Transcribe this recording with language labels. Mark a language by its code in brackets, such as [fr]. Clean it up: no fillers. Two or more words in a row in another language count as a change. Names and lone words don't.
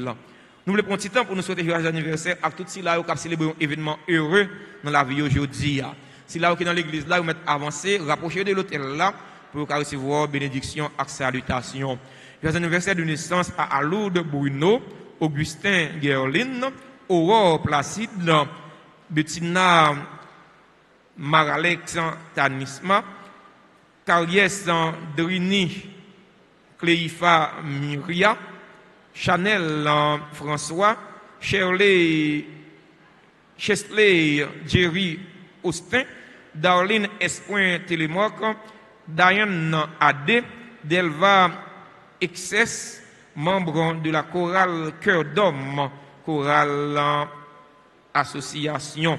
[fr] Nous voulons prendre un petit temps pour nous souhaiter joyeux anniversaire à tous ceux qui ont célébré un événement heureux dans la vie aujourd'hui. Si là, vous êtes dans l'église, là, vous mettez avancé, rapprochez de l'hôtel là, pour recevoir bénédiction et salutation. Joyeux anniversaire de naissance à Aloud Bruno, Augustin Gerlin, Aurore Placide, Bettina Maralex Tanisma, Cariès Drini, Cléifa Myria, Chanel François, Chesley Jerry Austin, Darlene Espoin Télémoc, Diane Adé, Delva Excess, membre de la chorale Cœur d'Homme, chorale association.